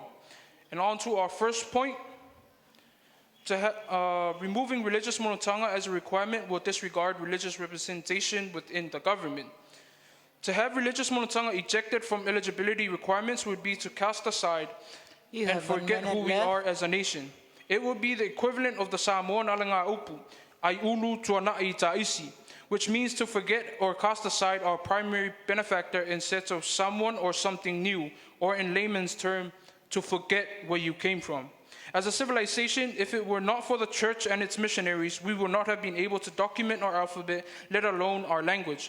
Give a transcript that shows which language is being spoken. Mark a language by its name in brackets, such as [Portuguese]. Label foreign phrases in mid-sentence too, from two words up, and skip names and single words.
[English] And on to our first point, removing religious monotanga as a requirement will disregard religious representation within the government. To have religious monotanga ejected from eligibility requirements would be to cast aside and forget who we are as a nation. It would be the equivalent of the Samoan [Samoan] alanga upu, ai ulu tuana'i ta'isi, [English] which means to forget or cast aside our primary benefactor in search of someone or something new, or in layman's term, to forget where you came from. As a civilization, if it were not for the church and its missionaries, we would not have been able to document our alphabet, let alone our language.